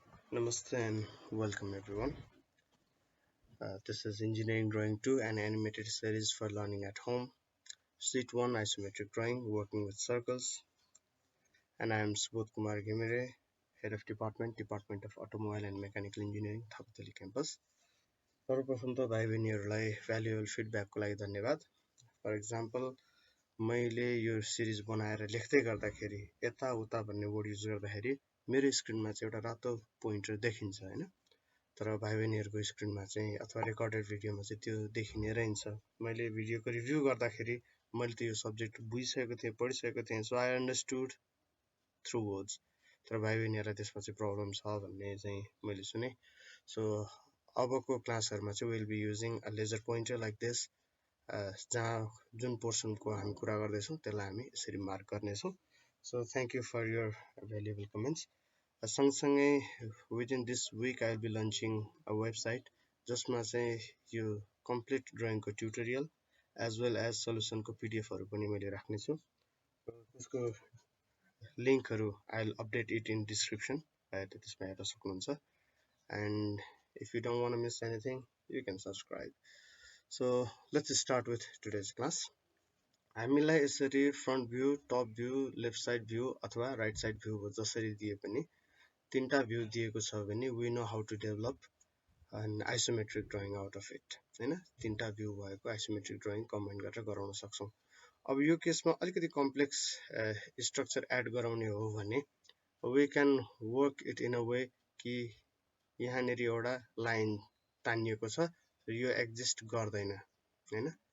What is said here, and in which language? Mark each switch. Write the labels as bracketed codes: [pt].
[en] Namaste and welcome everyone. This is Engineering Drawing 2, an animated series for learning at home. Sheet 1 Isometric Drawing, working with circles. And I am Subodh Kumar Ghimire, Head of Department of Automobile and Mechanical Engineering, Thapatali campus. [ne] सर्वप्रथम त भाइ बहिनीहरूलाई valuable फिडब्याकको लागि धन्यवाद. [en] for example [ne] मैले यो series बनाएर लेख्दै गर्दाखेरि यताउता भन्ने वर्ड युज गर्दाखेरि मेरो स्क्रिनमा चाहिँ एउटा रातो पोइन्टर देखिन्छ हैन. तर भाइ बहिनीहरुको स्क्रिनमा चाहिँ अथवा रेकर्डेड भिडियोमा चाहिँ त्यो देखिने रहन्छ. मैले भिडियोको रिभ्यु गर्दाखेरि मैले त यो सब्जेक्ट बुझिसकेको थिएँ, पढिसकेको थिएँ, [en] So I understood through words. [ne] तर भाइ बहिनीहरुलाई त्यसमा चाहिँ प्रब्लम छ भन्ने चाहिँ मैले सुने. सो अबको क्लासहरुमा चाहिँ [en] will be using a laser pointer like this, [ne] जहाँ जुन पोर्सनको हामी कुरा गर्दैछौँ त्यसलाई हामी यसरी मार्क गर्नेछौँ. [en] So thank you for your valuable comments. सँगसँगै within this week I will be launching a website [ne] जसमा चाहिँ यो [en] complete drawing को tutorial as well as solution को PDF हरु [ne] पनि मैले राख्ने छु. त्यसको लिंकहरु [en] I will update it in description. [ne] त्यसमा हेर्न सक्नुहुन्छ. [en] And if you don't want to miss anything, you can subscribe. So let's start with today's class. [ne] हामीलाई यसरी [en] front view, top view, left side view अथवा right side view [ne] जसरी दिए पनि तीनटा भ्यू दिएको छ भने [en] we know how to develop an isometric drawing out of it हैन. [ne] तीनटा भ्यू भएको isometric drawing कम्बाइन गरेर गराउन सक्छौं. अब यो केसमा अलिकति कम्प्लेक्स स्ट्रक्चर एड गराउने हो भने [en] we can work it in a way [ne] कि यहाँनेरि एउटा लाइन तानिएको छ, यो एक्जिस्ट गर्दैन हैन.